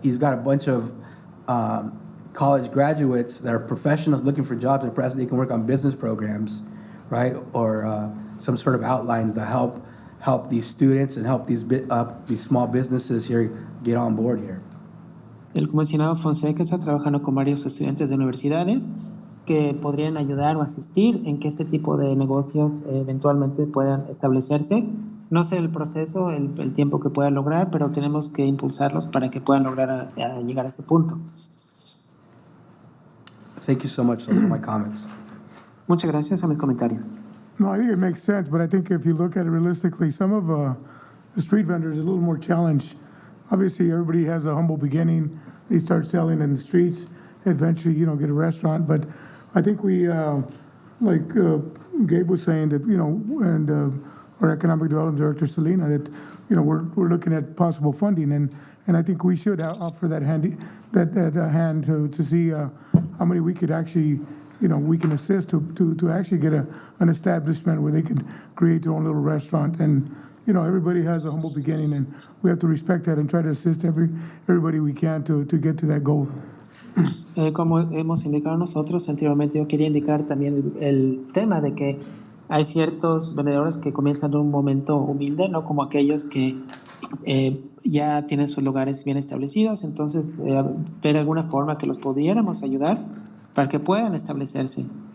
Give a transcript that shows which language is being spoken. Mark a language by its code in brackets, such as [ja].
[en] He's got a bunch of college graduates that are professionals looking for jobs, and perhaps they can work on business programs, right, or some sort of outlines that help these students and help these small businesses here get on board here. [es] El comisionado Fonseca está trabajando con varios estudiantes de universidades que podrían ayudar o asistir en que este tipo de negocios eventualmente puedan establecerse. No sé el proceso, el tiempo que puedan lograr, pero tenemos que impulsarlos para que puedan lograr llegar a ese punto. [en] Thank you so much. Those are my comments. [es] Muchas gracias a mis comentarios. [en] No, I think it makes sense, but I think if you look at it realistically, some of the street vendors are a little more challenged. Obviously, everybody has a humble beginning. They start selling in the streets. eventually, get a restaurant. But I think we, like Gabe was saying, that, and our Economic Development Director, Selena, that, we're looking at possible funding, and I think we should offer that hand to see how many we could actually, we can assist to actually get an establishment where they could create their own little restaurant. And, everybody has a humble beginning, and we have to respect that and try to assist everybody we can to get to that goal. [es] Como hemos indicado nosotros anteriormente, yo quería indicar también el tema de que hay ciertos vendedores que comienzan en un momento humilde, no como aquellos que ya tienen sus lugares bien establecidos. Entonces, ver alguna forma que los pudiéramos ayudar para que puedan establecerse.